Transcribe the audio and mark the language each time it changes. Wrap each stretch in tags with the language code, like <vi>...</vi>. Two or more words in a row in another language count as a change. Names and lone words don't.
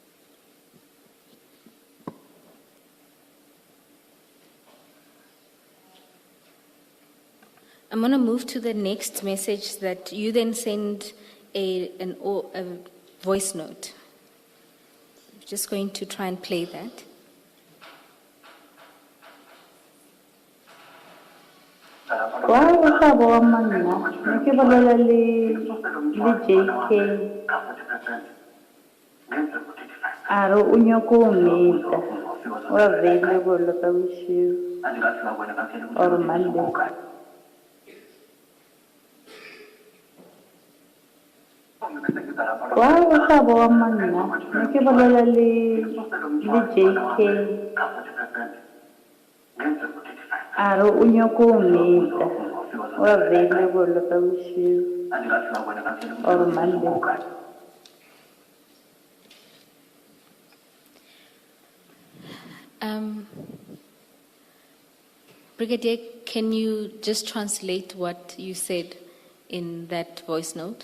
<en>I'm going to move to the next message that you then send a voice note. I'm just going to try and play that.</en> <nso>Wa ukhabo wa manna ne ke bolela le JK a re o nyaka o meta o available ka bosiu or Monday. Wa ukhabo wa manna ne ke bolela le JK a re o nyaka o meta o available ka bosiu or Monday.</nso> <en>Brigadier, can you just translate what you said in that voice note?</en>